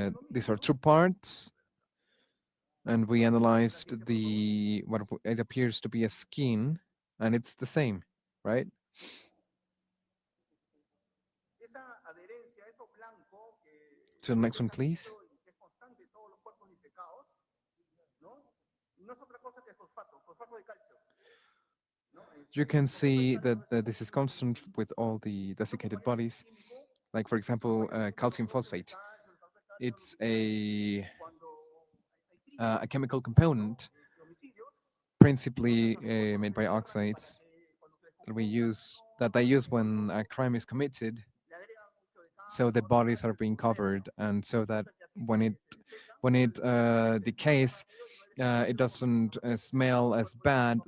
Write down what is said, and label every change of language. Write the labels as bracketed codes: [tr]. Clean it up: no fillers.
[en] These are two parts, and we analyzed the what it appears to be a skin, and it's the same, right? [es] esa adherencia, eso blanco que [en] To the next one, please. [es] es constante en todos los cuerpos disecados, ¿no? No es otra cosa que fosfato, fosfato de calcio. [en] You can see that this is constant with all the desiccated bodies. Like, for example, calcium phosphate. It's a chemical component, principally made by oxides, that they use when a crime is committed, so the bodies are being covered, and so that when it decays, it doesn't smell as bad.